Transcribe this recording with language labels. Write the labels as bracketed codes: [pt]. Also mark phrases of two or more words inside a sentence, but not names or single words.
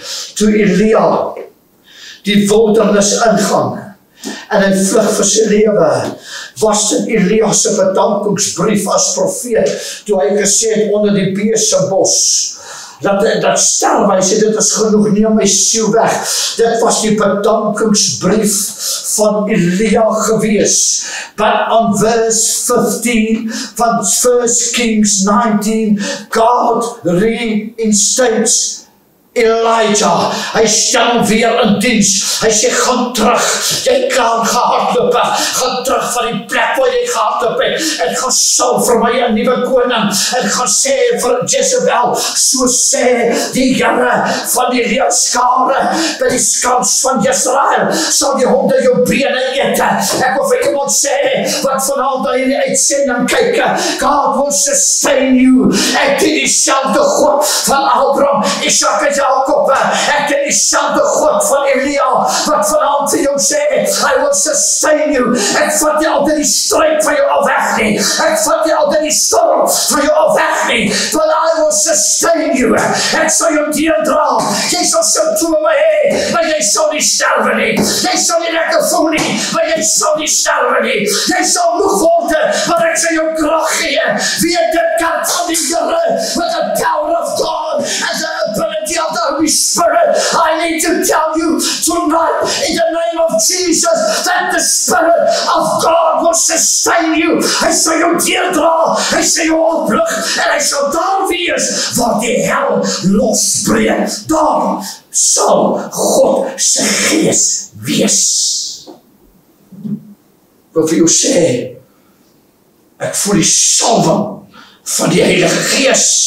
[af] Toe Elia die wildernis ingaan en hy vlug vir sy lewe, was dit Elia se bedankingsbrief as profeet, toe hy gesê het onder die besembos, dat sterwe, hy sê dit is genoeg, neem my siel weg. Dit was die bedankingsbrief van Elia gewees. [en] But on verse 15 van 1 Kings 19, God reinstates Elijah, [af] hy stel weer in diens. Hy sê, gaan terug, jy kan gehardloop, gaan terug van die plek waar jy gehardloop het, en gaan salf vir my 'n nuwe koning, en gaan sê vir Jezebel, so sê die Here van die leerskare, by die skans van Israel, sal die honde jou bene eet. Ek wil vir iemand sê, wat vanaand na hierdie uitsending kyk, [en] God will sustain you. [af] Ek dien dieselfde God van Abraham, Isaac en Jacob, ek dien dieselfde God van Elia, wat vanaand vir jou sê, [en] I will sustain you. [af] Ek vat nie altyd die stryd van jou al weg nie, ek vat nie altyd die storm van jou al weg nie, [en] but I will sustain you. [af] Ek sal jou deurdra, jy sal symptome hê, maar jy sal nie sterwe nie, jy sal nie lekker voel nie, maar jy sal nie sterwe nie, jy sal moeg word, maar ek sal jou krag gee, weet dit kan van die Here, [en] with the power of God, and the ability of the Holy Spirit. I need to tell you tonight, in the name of Jesus, that the Spirit of God will sustain you. [af] Hy sal jou deurdra, hy sal jou oplig, en hy sal daar wees, waar die hel losbreek. Daar sal God se gees wees. Ek wil vir jou sê, ek voel die salwing van die Heilige Gees.